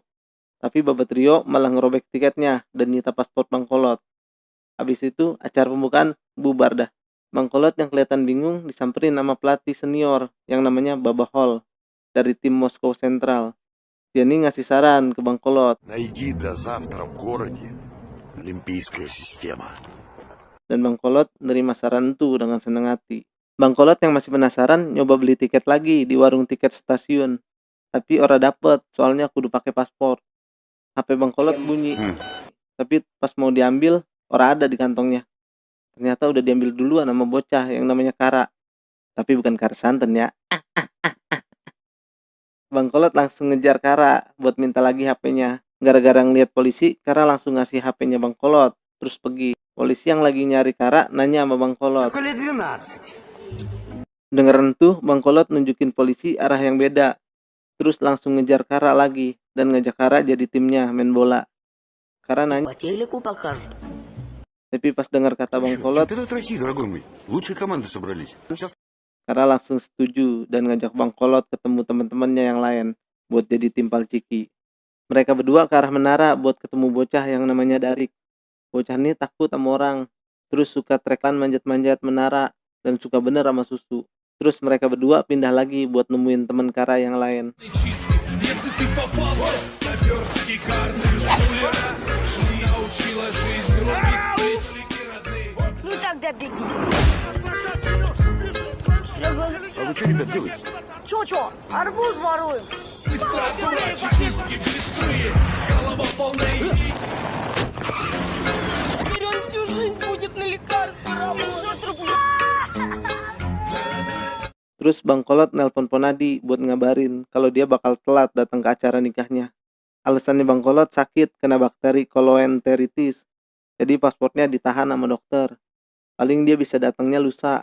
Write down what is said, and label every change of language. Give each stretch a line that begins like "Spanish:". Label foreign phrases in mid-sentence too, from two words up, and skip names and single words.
Indonesian: Tapi Babat Trio malah ngerobek tiketnya dan nyita paspor Bang Kolot. Habis itu acara pembukaan bubar dah. Bang Kolot yang kelihatan bingung disamperin sama pelatih senior yang namanya Baba Hall dari tim Moskow Central. Dia nih ngasih saran ke Bang Kolot.
Russian: Найди до завтра в городе Олимпийская система.
Indonesian: Dan Bang Kolot nerima saran itu dengan senang hati. Bang Kolot yang masih penasaran nyoba beli tiket lagi di warung tiket stasiun. Tapi ora dapet, soalnya kudu pakai paspor. HP Bang Kolot bunyi. Tapi pas mau diambil, ora ada di kantongnya. Ternyata udah diambil duluan sama bocah yang namanya Kara. Tapi bukan Kara santen ya. Bang Kolot langsung ngejar Kara buat minta lagi HP-nya. Gara-gara ngeliat polisi, Kara langsung ngasih HP-nya Bang Kolot, terus pergi. Polisi yang lagi nyari Kara nanya sama Bang Kolot.
Russian: Только лет 12.
Indonesian: Dengeran tuh, Bang Kolot nunjukin polisi arah yang beda. Terus langsung ngejar Kara lagi dan ngajak Kara jadi timnya main bola. Kara nanya,
Russian: По телеку покажут.
Indonesian: tapi pas dengar kata Bang Kolot,
Russian: Чемпионат России, дорогой мой. Лучшие команды собрались. Сейчас
Indonesian: Kara langsung setuju dan ngajak Bang Kolot ketemu teman-temannya yang lain buat jadi tim Palciki. Mereka berdua ke arah menara buat ketemu bocah yang namanya Darik. Bocah ini takut sama orang, terus suka trekan manjat-manjat menara dan suka bener sama susu. Terus mereka berdua pindah lagi buat nemuin teman Kara yang lain.
Russian: Ну тогда беги. А вы что, ребят, делаете? Чё? Арбуз воруем. Теперь он всю жизнь будет на лекарства работать.
Indonesian: Terus Bang Kolot nelpon Ponadi buat ngabarin kalau dia bakal telat datang ke acara nikahnya. Alasannya Bang Kolot sakit kena bakteri coloenteritis. Jadi pasportnya ditahan sama dokter. Paling dia bisa datangnya lusa.